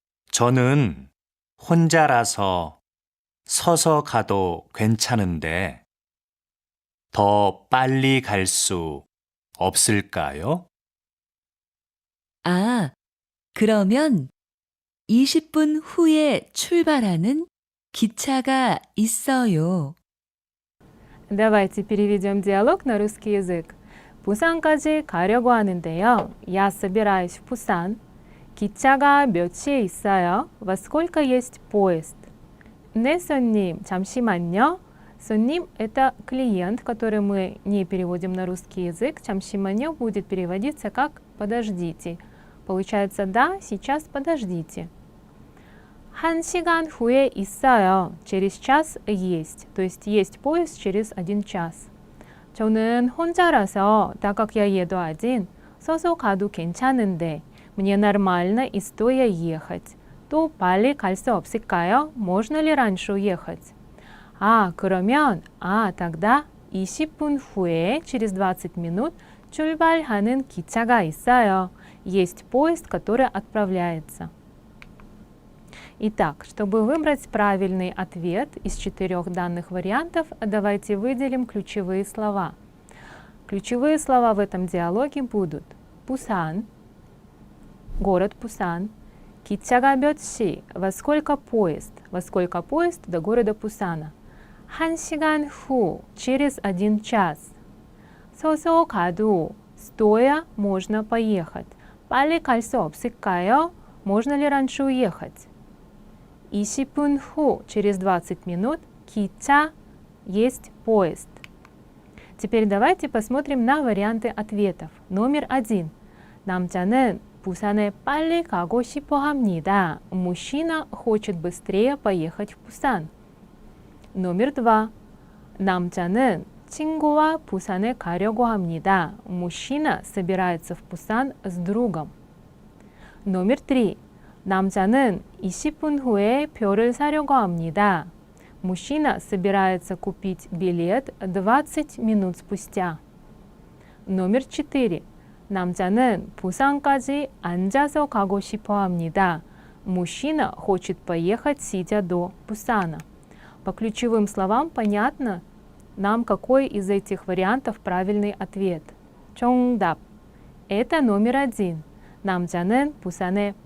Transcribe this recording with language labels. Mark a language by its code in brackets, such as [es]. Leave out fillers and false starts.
[ko] 저는 혼자라서 서서 가도 괜찮은데 더 빨리 갈 수 없을까요? 아, 그러면 20분 후에 출발하는 기차가 있어요. [ru] Давайте переведем диалог на русский язык. [ko] 부산까지 가려고 하는데요. [ru] Я собираюсь в Пусан. [ko] 기차가 몇 시에 있어요? [ru] Во сколько есть поезд? [ko] 네, 손님, 잠시만요. [ru] 손님 – это клиент, который мы не переводим на русский язык. 잠시만요 будет переводиться как «подождите». Получается «да, сейчас подождите». [ko] 1시간 후에 있어요. [ru] Через час есть. То есть есть поезд через 1 час. [ko] 저는 혼자라서, [ru] так как я еду один, [ko] 서서 가도 괜찮은데, [ru] мне нормально и стоя ехать. [ko] 또 빨리 갈 수 없을까요? [ru] Можно ли раньше уехать? [ko] 그러면, [ru] тогда [ko] 20분 후에, [ru] через 20 минут, [ko] 출발하는 기차가 있어요. [ru] Есть поезд, который отправляется. Итак, чтобы выбрать правильный ответ из 4 данных вариантов, давайте выделим ключевые слова. Ключевые слова в этом диалоге будут Пусан, город Пусан, [ko] 기차가 몇 시, [ru] во сколько поезд до города Пусана, [ko] 1시간 후, [ru] через 1 час, [ko] 서서 가도, [ru] стоя можно поехать, [ko] 빨리 갈 수 없을까요? [ru] Можно ли раньше уехать? [ko] 20분 후, [ru] через 20 минут, 기차, есть поезд. Теперь давайте посмотрим на варианты ответов. Номер 1. [ko] 남자는 부산에 빨리 가고 싶어 합니다. [ru] Мужчина хочет быстрее поехать в Пусан. Номер 2. [ko] 남자는 친구와 부산에 가려고 합니다. [ru] Мужчина собирается в Пусан с другом. Номер 3. [ko] 남자는 20분 후에 표를 사려고 합니다. [ru] Мужчина собирается купить билет 20 минут спустя. Номер 4. [ko] 남자는 부산까지 앉아서 가고 싶어 합니다. [ru] Мужчина хочет поехать, сидя до Пусана. По ключевым словам понятно нам, какой из этих вариантов правильный ответ. [ko] 정답. [ru] Это номер 1. [ko] 남자는 부산에